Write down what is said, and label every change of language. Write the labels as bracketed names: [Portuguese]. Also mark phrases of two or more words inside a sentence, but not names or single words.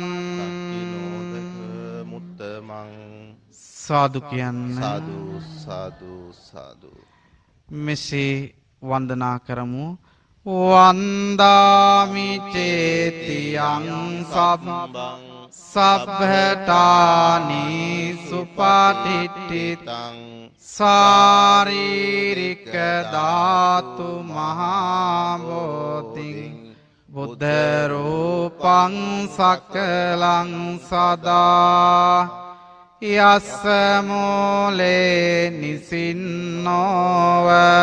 [Pali] දක්ඛිනෝදක මුත්තමං [Sinhala] සාදු කියන්න [Pali] සාදු සාදු සාදු [Sinhala] මෙසේ වන්දනා කරමු [Pali] වන්දාමි චේතියං සබ්බං සබ්බඨානි සුපටිට්ඨිතං සාරීරික ධාතු මහා බෝධිං බුද්ධ රූපං සකලං සදා යස්ස මූලේ නිසින්නෝව